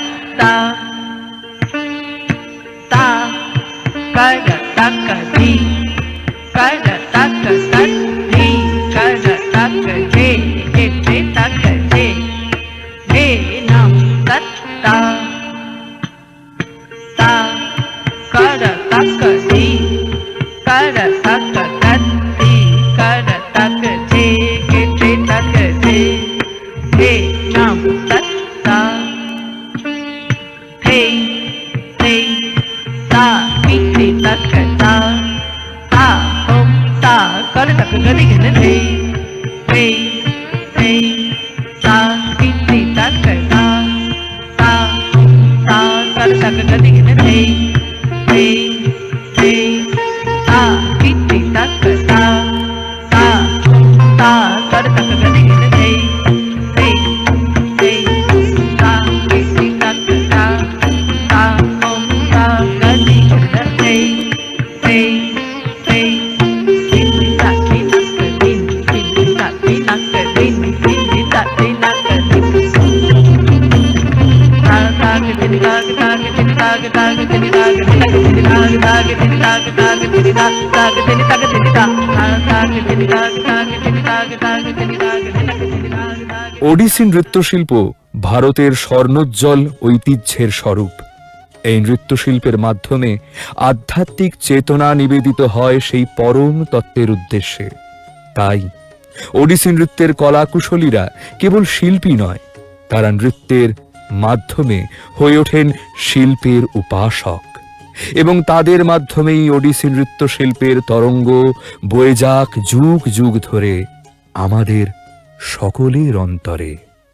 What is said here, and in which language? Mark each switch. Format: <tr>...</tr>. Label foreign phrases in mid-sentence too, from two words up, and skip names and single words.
<bn>তা তা কর তক ধি কর তক তক ধি কর তক ঝে ঝে ঝে তক ঝে ঝে নাম তত তা তা কর তক ধি কর তক তক ধি কর তক ঝে ঝে ঝে তক ঝে ঝে নাম তত তা थे थे ता पीते तक ता आ ओम ता कर तक गति घन थे थे थे ता पीते तक ता ता ता कर तक गति घन थे थे थे ता पीते तक ता ता ता कर तक गति घन थे थे थे ता पीते तक ता ता ओम ता गति घन थे थे थे दिन ता दिन ता दिन ता दिन ता दिन ता ता दिन ता ता दिन ता ता दिन ता दिन ता दिन ता ता दिन ता ता दिन ता ता दिन ता ता दिन ता ता दिन ता ता दिन ता ওডিসি নৃত্যশিল্প ভারতের স্বর্ণোজ্জ্বল ঐতিহ্যের স্বরূপ। এই নৃত্যশিল্পের মাধ্যমে আধ্যাত্মিক চেতনা নিবেদিত হয় সেই পরম তত্ত্বের উদ্দেশ্যে। তাই ওডিসি নৃত্যের কলাকুশলীরা কেবল শিল্পী নয়, তারা নৃত্যের মাধ্যমে হয়ে ওঠেন শিল্পের উপাসক, এবং তাদের মাধ্যমেই ওডিসি নৃত্যশিল্পের তরঙ্গ বয়ে যাক যুগ যুগ ধরে আমাদের সকলের অন্তরে।</bn>